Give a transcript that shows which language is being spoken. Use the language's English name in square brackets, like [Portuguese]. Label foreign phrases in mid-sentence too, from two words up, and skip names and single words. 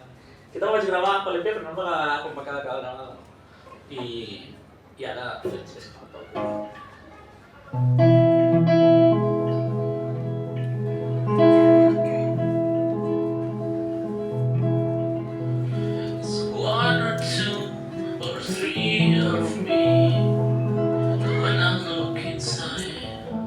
[Catalan] Que te la vaig gravar per l'EP però no em va agradar com va quedar cada gravada. I ara és que falta el [English] It's one or two or three of me when I look inside.